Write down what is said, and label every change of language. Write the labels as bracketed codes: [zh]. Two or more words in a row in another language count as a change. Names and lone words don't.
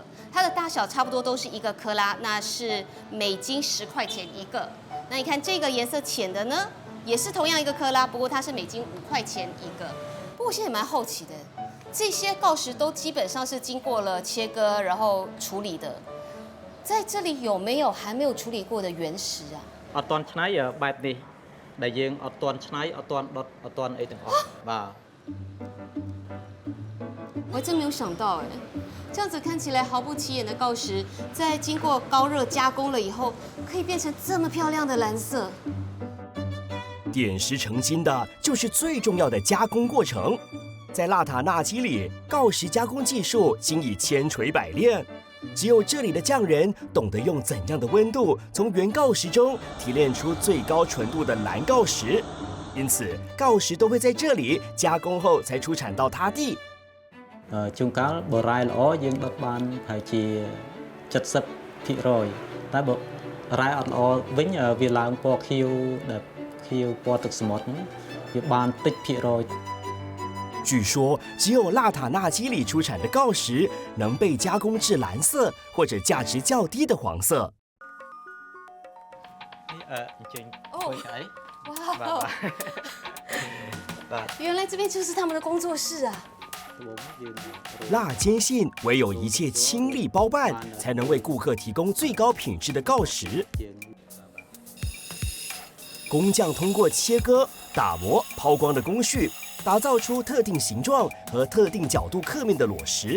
[zh] 它的大小差不多都是1个克拉，那是美金10块钱1个。那你看这个颜色浅的呢，也是同样1个克拉，不过它是美金5块钱1个。不过我现在蛮好奇的，这些锆石都基本上是经过了切割然后处理的，在这里有没有还没有处理过的原石啊？ [km] អត់ទាន់ឆ្នៃបែបនេះដែលយើងអត់ទាន់ឆ្នៃអត់ទាន់ដុតអត់ទាន់អីទាំងអស់បាទ [zh] 我还真没有想到哎，这样子看起来毫不起眼的锆石，在经过高热加工了以后，可以变成这么漂亮的蓝色。点石成金的就是最重要的加工过程。在辣塔纳基里，锆石加工技术经已千锤百炼。只有这里的匠人懂得用怎样的温度从原锆石中提炼出最高纯度的蓝锆石，因此锆石都会在这里加工后才出产到他地。 [km] ជួនកាលបើរ៉ែល្អយើងដុតបានប្រហែលជា70%តែបើរ៉ែអត់ល្អវិញវាឡើងពណ៌ខៀវដែលខៀវពណ៌ទឹកសមុទ្រហ្នឹងវាបានតិចភាគរយ [zh] 据说，只有辣塔纳基里出产的锆石能被加工至蓝色或者价值较低的黄色。 [km] អញ្ជើញធ្វើឆ្អី [zh] 哇，原来这边就是他们的工作室啊！辣坚信，唯有一切亲力包办，才能为顾客提供最高品质的锆石。工匠通过切割、打磨、抛光的工序，打造出特定形状和特定角度刻面的裸石。